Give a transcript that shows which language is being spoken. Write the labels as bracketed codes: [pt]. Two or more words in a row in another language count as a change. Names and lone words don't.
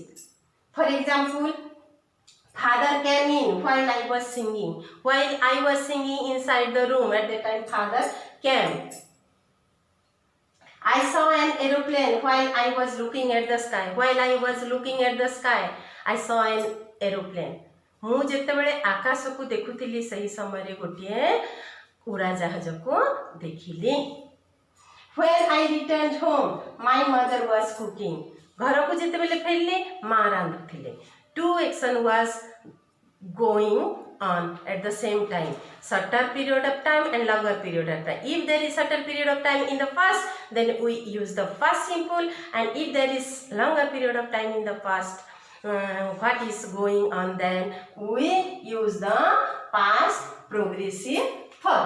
[en] For example, father came in while I was singing. While I was singing inside the room, at that time father came. I saw an aeroplane while I was looking at the sky. While I was looking at the sky, I saw an aeroplane. [or] ମୁଁ ଯେତେବେଳେ ଆକାଶକୁ ଦେଖୁଥିଲି ସେହି ସମୟରେ ଗୋଟିଏ ଉଡ଼ାଜାହାଜ को ଦେଖିଲି. [en] When I returned home, my mother was cooking. [or] ଘରକୁ ଯେତେବେଳେ ଫେରିଲି ମା ରାନ୍ଧୁଥିଲେ. [en] Two action was going on at the same time. Shorter period of time and longer period of time. If there is shorter period of time in the past, then we use the past simple, and if there is longer period of time in the past, what is going on, then we use the past progressive verb.